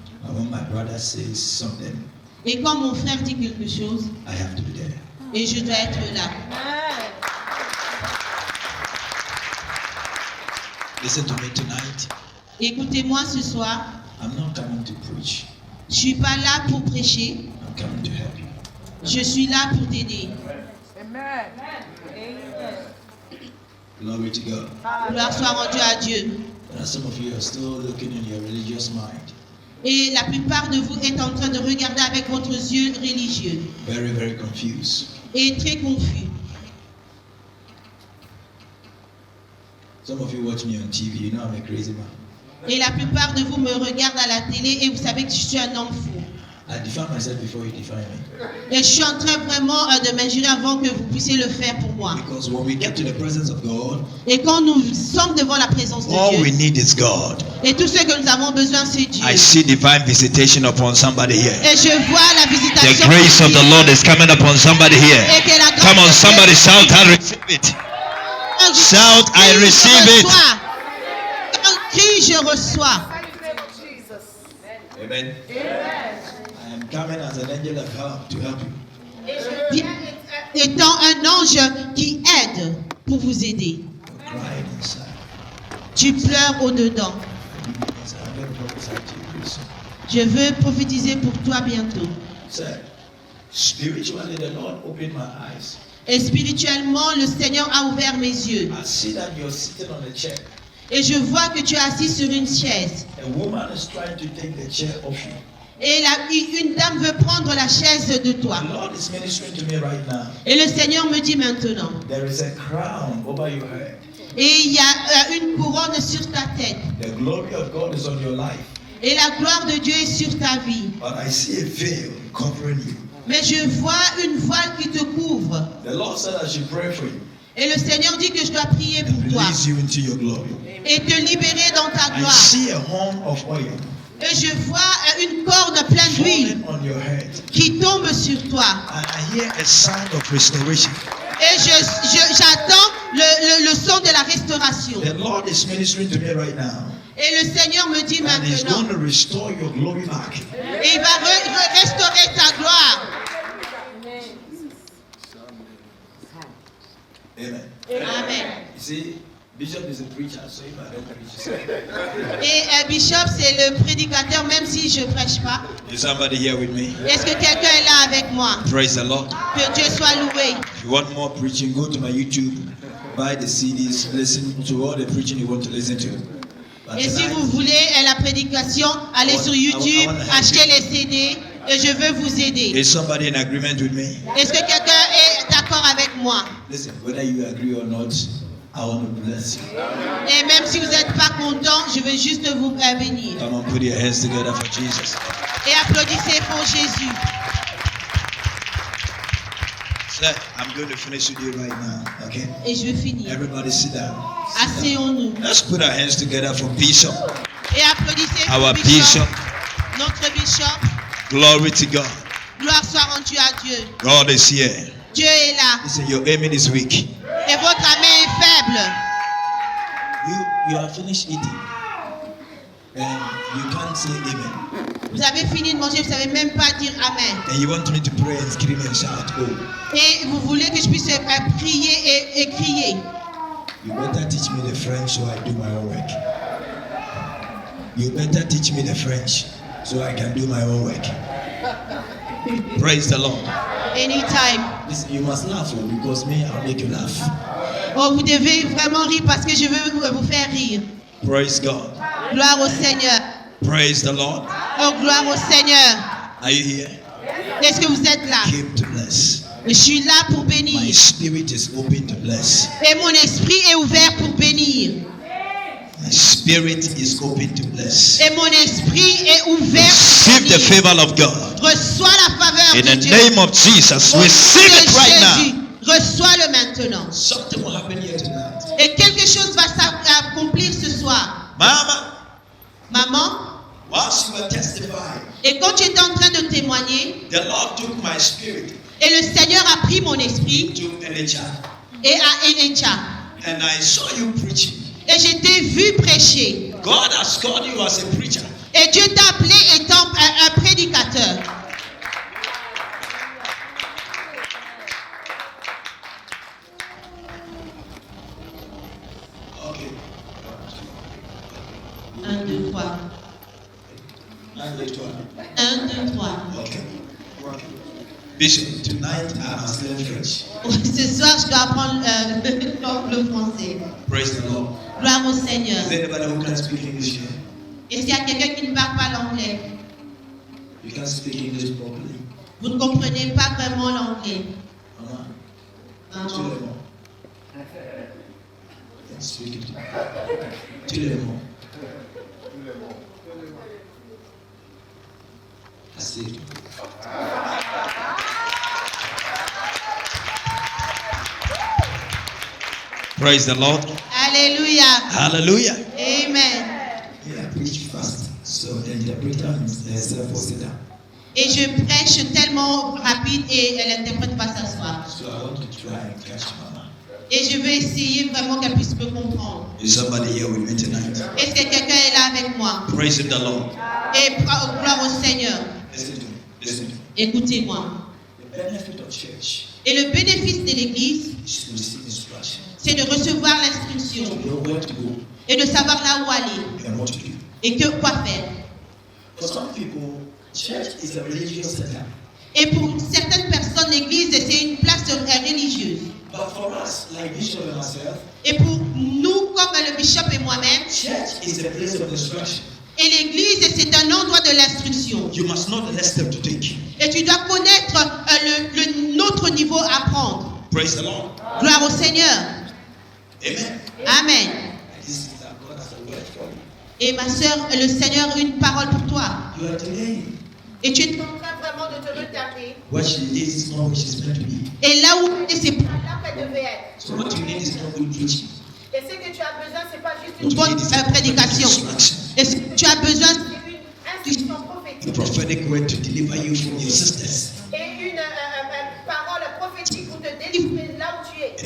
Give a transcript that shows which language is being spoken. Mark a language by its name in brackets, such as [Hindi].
[English] And when my brother says something, [French] Et quand mon frère dit quelque chose, [English] I have to be there. [French] et je dois être là. [English] Listen to me tonight. [French] Écoutez-moi ce soir, [English] I'm not coming to preach. [French] je suis pas là pour prêcher, [English] I'm coming to help you. [French] je suis là pour t'aider. [English] Glory to God. [French] Gloire soit rendue à Dieu. [English] But some of you are still looking in your religious mind. [French] Et la plupart de vous êtes en train de regarder avec votre yeux religieux [English] Very, very confused. [French] et très confus. [English] Some of you watch me on TV, you know I'm a crazy man. [French] Et la plupart de vous me regardent à la télé et vous savez que je suis un homme fou. [English] I define myself before you define me. [French] Et je suis en train vraiment de m'injurer avant que vous puissiez le faire pour moi. [English] Because when we get to the presence of God, [French] Et quand nous sommes devant la présence de [English] all we [French] Dieu, [English] need is God. [French] et tout ce que nous avons besoin, c'est Dieu. [English] I see divine visitation upon somebody here. [French] Et je vois la [English] The [French] visitation. [English] grace of the Lord is coming upon somebody here. [French] Et que la grâce [English] Come on, [French] de [English] somebody [French] Dieu- [English] shout, I receive it. [French] Quand je [English] Shout, I [French] crie, je [English] receive it. [French] reçois. Quand je crie, je reçois. [English] Amen. I am coming as an angel of help to help you. [French] Viens étant un ange qui aide pour vous aider. [English] You're crying inside. [French] Tu pleures au-dedans. [English] Yes, I'm going to prophesy to you very soon. [French] Je veux prophétiser pour toi bientôt. [English] Sir, spiritually, the Lord opened my eyes. [French] Et spirituellement, le Seigneur a ouvert mes yeux. [English] I see that you're sitting on a chair. [French] Et je vois que tu es assis sur une chaise. [English] A woman is trying to take the chair off you. [French] Et une dame veut prendre la chaise de toi. [English] The Lord is ministering to me right now. [French] Et le Seigneur me dit maintenant. [English] There is a crown over your head. [French] Et il y a une couronne sur ta tête. [English] The glory of God is on your life. [French] Et la gloire de Dieu est sur ta vie. [English] But I see a veil covering you. [French] Mais je vois une voile qui te couvre. [English] The Lord said I should pray for you [French] Et le Seigneur dit que je dois prier [English] and [French] pour toi. [English] release you into your glory. [French] Et te libérer dans ta [English] I [French] gloire. [English] see a horn of oil [French] Et je vois une corde pleine d'huile [English] falling on your head. [French] qui tombe sur toi. [English] And I hear a sound of restoration. [French] Et j'attends le son de la restauration. [English] The Lord is ministering to me right now. [French] Et le Seigneur me dit [English] And He's [French] maintenant. [English] going to restore your glory back. [French] Et il va restaurer ta gloire. [English] Amen. Amen. You see, Bishop is a preacher, so if I don't preach, [French] Et Bishop, c'est le prédicateur, même si je ne prêche pas. [English] is somebody here with me? [French] Est-ce que quelqu'un est là avec moi? [English] Praise the Lord. [French] Que Dieu soit loué. [English] If you want more preaching, go to my YouTube, buy the CDs, listen to all the preaching you want to listen to. But [French] Et si [English] tonight, [French] vous voulez la prédication, allez sur YouTube, [English] I wanna [French] achetez les CD et je veux vous aider. [English] is somebody in agreement with me? [French] Est-ce que quelqu'un est d'accord avec moi? [English] Listen, whether you agree or not, I want to bless you. [French] Et même si vous n'êtes pas content, je veux juste vous bénir. [English] Come on, put your hands together for Jesus. [French] Et applaudissez pour Jésus. [English] Sir, I'm going to finish with you right now, okay? [French] Et je veux finir. [English] Everybody sit down. [French] Asseyons-nous. [English] Let's put our hands together for Bishop. [French] Et applaudissez pour [English] Our [French] Bishop, [English] Bishop. [French] notre Bishop. [English] Glory to God. [French] Gloire soit rendue à Dieu. [English] God is here. [French] Dieu est là. [English] Listen, your amen is weak. [French] Et votre main est faible. [English] You have finished eating. And you can't say amen. [French] Vous avez fini de manger, vous ne savez même pas dire Amen. [English] And you want me to pray and scream and shout, oh. [French] Et vous voulez que je puisse prier et crier. [English] You better teach me the French so I do my own work. You better teach me the French so I can do my own work. Praise the Lord. Anytime. Listen, you must laugh oh, because me, I'll make you laugh. [French] Oh, vous devez vraiment rire parce que je veux vous faire rire. [English] Praise God. [French] Gloire au Seigneur. [English] Praise the Lord. [French] Oh, gloire au Seigneur. [English] Are you here? [French] Est-ce que vous êtes là? [English] Came to bless. [French] Je suis là pour [English] My [French] bénir. [English] spirit is open to bless. [French] Et mon esprit est ouvert pour bénir. [English] My spirit is open to bless. [French] Et mon esprit est ouvert [English] Receive [French] pour [English] the [French] bénir. [English] favor of God. [French] Reçois la faveur [English] In [French] de [English] the [French] Dieu. [English] name of Jesus, [French] Au nom [English] receive [French] de [English] it right [French] Jésus, [English] now. [French] reçois-le maintenant. [English] Something will happen here tonight. [French] Et quelque chose va s'accomplir ce soir. [English] Mama, [French] Maman, [English] whilst you were testifying, [French] et quand tu étais en train de témoigner, [English] the Lord took my spirit [French] et le Seigneur a pris mon esprit [English] to Elijah, [French] et à Enecha, [English] and I saw you preaching. [French] et je t'ai vu prêcher. [English] God has called you as a preacher. [French] Et Dieu t'a appelé étant un prédicateur. [English] Okay. 1, 2, 3. And later. 1, 2, 3. Okay. Bishop, tonight I must learn French. [French] Ce soir, je dois apprendre le français. [English] Praise the Lord. [French] Gloire au Seigneur. [English] Is there anybody who can speak English here? [French] Et s'il y a quelqu'un qui ne parle pas l'anglais, [English] You can speak English properly. [French] vous ne comprenez pas vraiment l'anglais. [English] Mama, [French] Maman. tous les mots. [English] Speak it. [French] Tous les mots. [English] I saved. Praise the Lord. [French] Alléluia. [English] Hallelujah. Amen. Yeah, I preach fast. So the interpreter himself was sit down. [French] Et je prêche tellement rapide et l'interprète va s'asseoir. [English] So I want to try and catch Mama. [French] Et je veux essayer vraiment qu'elle puisse me comprendre. [English] Is somebody here with me tonight? [French] Est-ce que quelqu'un est là avec moi? [English] Praise the Lord. [French] Et gloire au Seigneur. [English] Listen to me. Listen to me. [French] Écoutez-moi. [English] The benefit of church [French] Et le bénéfice de l'Église, [English] is to receive instruction. [French] c'est de recevoir [English] To [French] l'instruction [English] know where to go [French] et de savoir là où aller [English] and what to do. [French] et quoi faire. [English] For some people, church is a religious setup. [French] Et pour certaines personnes, l'Église, c'est une place religieuse. [English] But for us, like Bishop and myself, [French] Et pour nous, comme le bishop et moi-même, [English] church is a place of instruction. [French] et l'Église, c'est un endroit de l'instruction. [English] You must know the next step to take. [French] Et tu dois connaître notre niveau à prendre. [English] Praise the Lord. [French] Gloire au Seigneur. [English] Amen. Amen. This is that God has a word for you. [French] Et ma soeur, le Seigneur a une parole pour toi. [English] You are delaying. [French] Et tu es en train vraiment de te retarder. [English] What she is not what she's meant to be. [French] Et là où c'est pas Là qu'elle devait être. [English] So what you need is not good preaching. [French] Et ce que tu as besoin, c'est pas juste une une bonne prédication. [English] Instruction. [French] Et ce que tu as besoin, instruction [English] A [French] prophétique [English] prophetic word to deliver you from your sisters [French] et une parole prophétique pour te délivrer là où tu es